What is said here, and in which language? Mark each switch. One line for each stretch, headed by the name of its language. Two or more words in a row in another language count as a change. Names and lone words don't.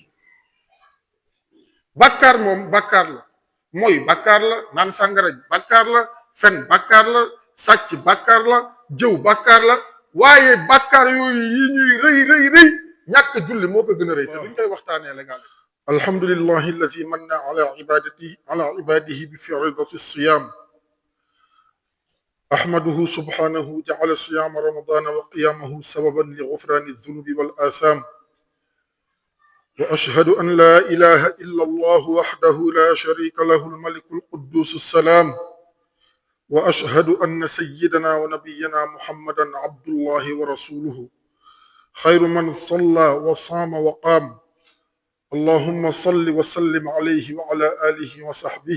Wolof: bàkkaar moom bàkkaar la mooy bàkkaar la naan sàngara bàkkaar la fen bàkkaar la sàcc bàkkaar la jëw bàkkaar la waaye bàkkaar yooyu yi ñuy rëy ñàkk a julli moo ko gën a rëy te duñ koy waxtaanee légal
Arabic: الحمد لله الذي من على عباده بفريضة الصيام أحمده سبحانه جعل صيام رمضان وقيامه سببا لغفران الذنوب والآثام وأشهد أن لا إله إلا الله وحده لا شريك له الملك القدوس السلام وأشهد أن سيدنا ونبينا محمدا عبد الله ورسوله خير من صلى وصام وقام اللهم صل وسلم عليه وعلى آله وصحبه